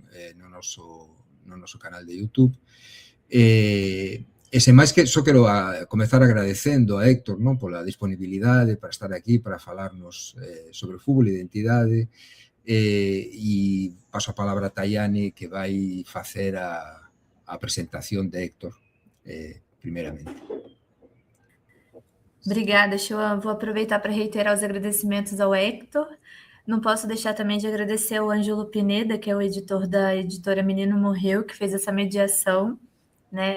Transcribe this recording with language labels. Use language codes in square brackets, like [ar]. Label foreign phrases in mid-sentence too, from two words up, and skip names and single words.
[gl] No noso canal de YouTube. E sen máis que só quero comezar agradecendo a Héctor, non, pola disponibilidade para estar aquí, para falarnos sobre fútbol e identidade. E paso a palabra a Tayane, que vai facer a presentación de Héctor, primeiramente. [pt] Obrigada, Xoan. Vou aproveitar para reiterar os agradecimentos ao Héctor. Não posso deixar também de agradecer ao Ângelo Pineda, que é o editor da editora Menino Morreu, que fez essa mediação, né?